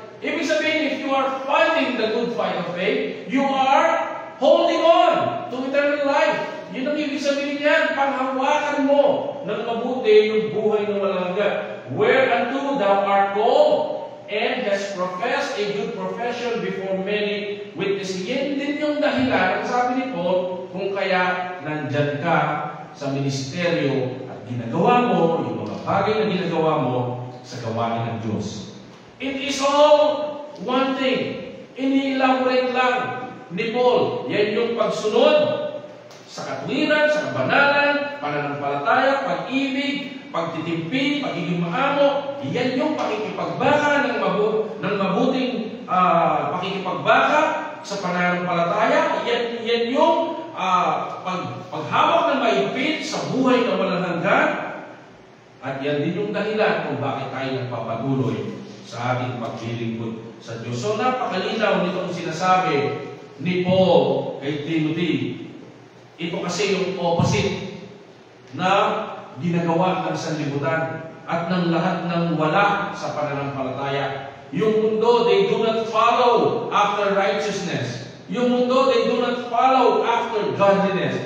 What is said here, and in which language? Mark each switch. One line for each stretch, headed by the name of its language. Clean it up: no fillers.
Filipino: Ibig sabihin,
English: if you are fighting the good fight of faith, you are holding on to eternal life.
Filipino: Yun ang ibig sabihin niyan, panghawakan mo ng mabuti yung buhay ng walang hanggan.
English: Whereunto thou art called, and has professed a good profession before many witnesses.
Filipino: Yan din yung dahilan, ang sabi ni Paul, kung kaya nandyan ka sa ministeryo at ginagawa mo yung mga bagay na ginagawa mo sa gawain ng Diyos.
English: It is all one thing.
Filipino: Ini-elaborate lang ni Paul. Yan yung pagsunod sa katwiran, sa kabanalan, pananampalataya, pag-ibig, pagtitimpi, pagiging maamo. Yan yung pakikipagbaka ng mabuting pakikipagbaka sa pananampalataya. Yan yung paghawak ng maipit sa buhay na walang hanggan. At yan din yung dahilan kung bakit tayo nagpapatuloy sa ating paglilingkod sa Diyos. So napakalinaw nitong sinasabi ni Paul kay Timothy. Ito kasi yung opposite na ginagawa ng sanlibutan at ng lahat ng wala sa pananampalataya. Yung mundo,
English: they do not follow after righteousness.
Filipino: Yung mundo,
English: they do not follow after godliness.